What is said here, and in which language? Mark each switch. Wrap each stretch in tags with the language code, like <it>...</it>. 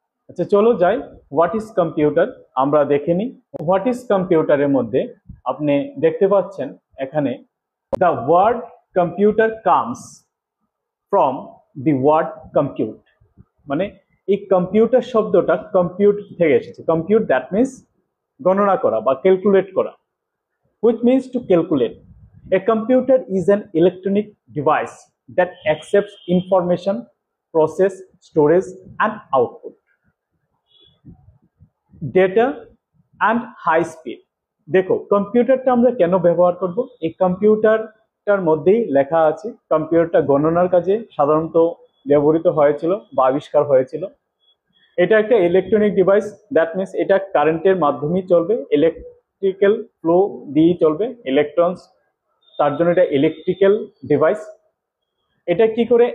<bn>আচ্ছা চলো যাই, হোয়াট ইজ কম্পিউটার আমরা দেখে নিই। হোয়াট ইজ কম্পিউটারের মধ্যে আপনি দেখতে পাচ্ছেন এখানে</bn> <en>the word computer comes from the word compute,</en> <bn>মানে এই কম্পিউটার শব্দটা কম্পিউট থেকে এসেছে। কম্পিউট দ্যাট মিন্স গণনা করা বা ক্যালকুলেট করা,</bn> <en>which means to calculate. A computer is an electronic device that accepts information, process, storage and output data and high speed.</en> <bn>দেখো কম্পিউটারটা আমরা কেন ব্যবহার করব? এই কম্পিউটারটার মধ্যেই লেখা আছে কম্পিউটারটা গণনার কাজে সাধারণত ব্যবহৃত হয়েছিল বা আবিষ্কার হয়েছিল। এটা একটা ইলেকট্রনিক ডিভাইস, দ্যাট মিন্স এটা কারেন্টের মাধ্যমেই চলবে, ইলেকট্রিক্যাল ফ্লো দিয়েই চলবে, ইলেকট্রনস, তার জন্য এটা ইলেকট্রিক্যাল ডিভাইস। এটা কি করে?</bn>